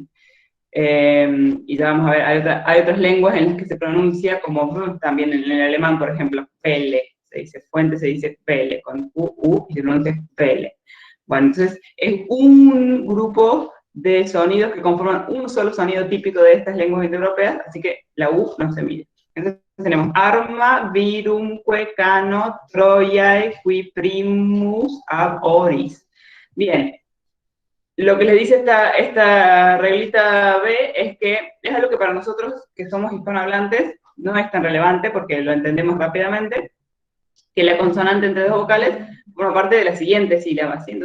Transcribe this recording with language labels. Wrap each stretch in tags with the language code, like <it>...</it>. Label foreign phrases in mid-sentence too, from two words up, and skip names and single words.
<es>Y ya vamos a ver, hay otras lenguas en las que se pronuncia como v, también en el alemán, por ejemplo, pele, se dice fuente, se dice pele, con u, y se pronuncia pele. Bueno, entonces es un grupo de sonidos que conforman un solo sonido típico de estas lenguas indoeuropeas, así que la U no se mide. Entonces tenemos</es> <la>arma, virumque, cano, troiae, qui primus ab oris.</la> <es>Bien, lo que les dice esta reglita B es que es algo que para nosotros que somos hispanohablantes no es tan relevante porque lo entendemos rápidamente, que la consonante entre dos vocales forma parte de la siguiente sílaba, ¿sí?</es>